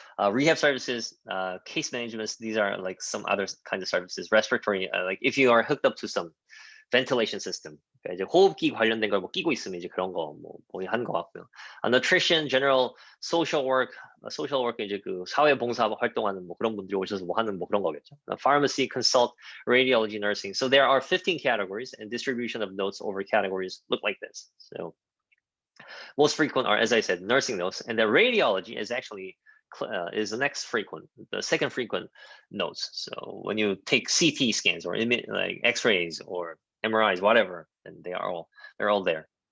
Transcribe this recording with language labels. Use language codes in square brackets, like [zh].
[en] Rehab services, case management, these are like some other kinds of services. Respiratory, like if you are hooked up to some ventilation system, [ko] 그러니까 이제 호흡기 관련된 걸 뭐 끼고 있으면 이제 그런 거 뭐 하는 것 같고요. [en] Nutrition, general, social work [ko] 이제 그 사회봉사 활동하는 뭐 그런 분들이 오셔서 뭐 하는 뭐 그런 거겠죠. [en] Pharmacy, consult, radiology, nursing. So there are 15 categories, and distribution of notes over categories look like this. So most frequent are, as I said, nursing notes, and the radiology is actually is the next frequent, the second frequent notes. So when you take CT scans or like X-rays or MRIs, whatever, and they're all there.